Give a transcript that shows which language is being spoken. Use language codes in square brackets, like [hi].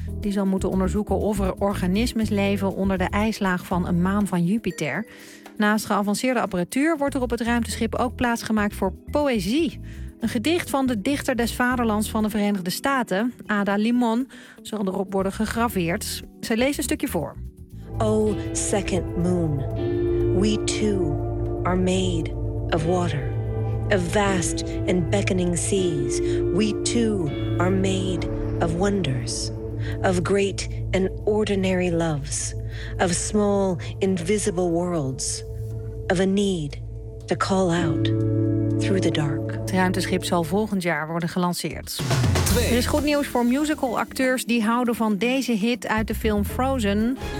[nl] Die zal moeten onderzoeken of er organismes leven onder de ijslaag van een maan van Jupiter. Naast geavanceerde apparatuur wordt er op het ruimteschip ook plaatsgemaakt voor poëzie. Een gedicht van de dichter des vaderlands van de Verenigde Staten, Ada Limón, zal erop worden gegraveerd. Zij leest een stukje voor. [en] O second moon, we too are made of water. Of vast and beckoning seas, we too are made of wonders. Of great and ordinary loves. Of small invisible worlds. Of a need to call out through the dark. [nl] Het ruimteschip zal volgend jaar worden gelanceerd. Er is goed nieuws voor musicalacteurs die houden van deze hit uit de film Frozen.